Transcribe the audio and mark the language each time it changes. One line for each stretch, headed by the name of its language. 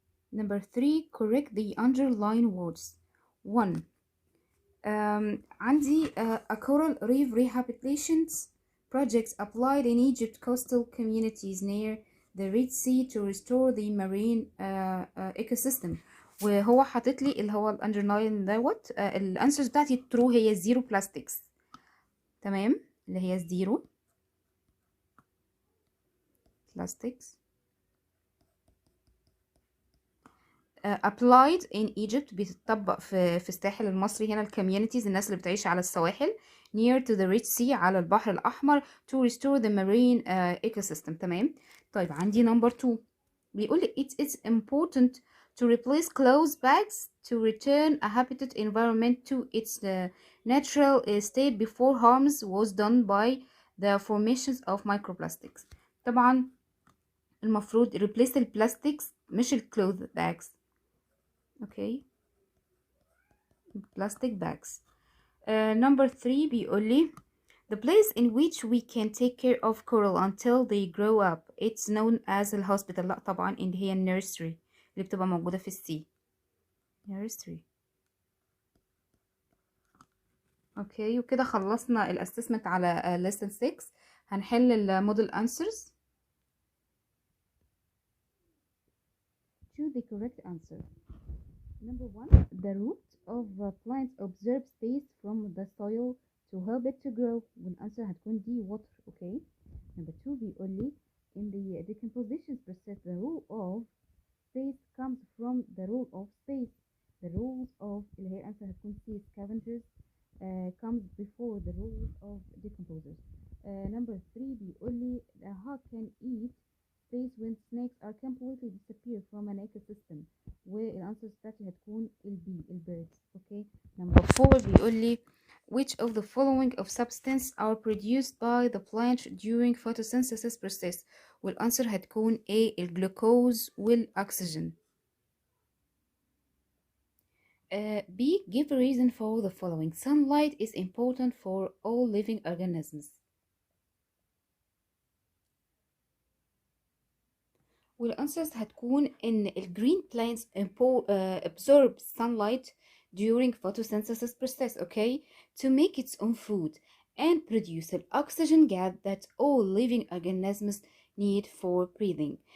English: Number three, correct the underlined words. One,
Arabic: عندي
English: a coral reef rehabilitations projects applied in Egypt coastal communities near the Red Sea to restore the marine ecosystem.
Arabic: وهو حاطط لي اللي هو الاندرلاين دوت الانسرز بتاعتي الترو هي زيرو بلاستكس. تمام اللي هي زيرو بلاستكس.
English: applied in Egypt
Arabic: بتطبق في الساحل المصري هنا الكوميونيتيز الناس اللي بتعيش على السواحل
English: near to the Red Sea
Arabic: على البحر الأحمر
English: to restore the marine ecosystem.
Arabic: تمام.
English: طيب عندي number 2
Arabic: بيقول لي
English: it's important to replace clothes bags to return a habitat environment to its natural state before harms was done by the formations of microplastics.
Arabic: طبعا المفروض replace البلاستيكس مش الcloth bags.
English: Okay, plastic bags. Number 3
Arabic: بيقول لي
English: the place in which we can take care of coral until they grow up it's known as the hospital.
Arabic: لا طبعا اللي هي nursery اللي بتبقى موجودة في السي.
English: nursery.
Arabic: اوكي وكده خلصنا الاسسمنت على lesson 6. هنحل الموديل answers.
English: Choose the correct answer. Number 1, the root of plants observe space from the soil to help it to grow.
Arabic: والأنسر هتكون دي water.
English: Okay. Number 2 بيقول لي in the decomposition process the rule of space comes from the rule of space. The rules of
Arabic: اللي هي الأنسر هتكون
English: C scavengers comes before the rules of decomposers. Number 3
Arabic: بيقول لي
English: the hawk can eat space when snakes are completely disappear from an ecosystem.
Arabic: والانسر بتاعتي هتكون البي البيردز. اوكي.
English: number 4
Arabic: بيقول لي
English: which of the following of substance are produced by the plant during photosynthesis process.
Arabic: والانسر هتكون A الجلوكوز والاكسجين.
English: B give a reason for the following. Sunlight is important for all living organisms.
Arabic: والأنسرز هتكون إن الجرين
English: plants absorb sunlight during photosynthesis process, okay, to make its own food and produce an oxygen gas that all living organisms need for breathing.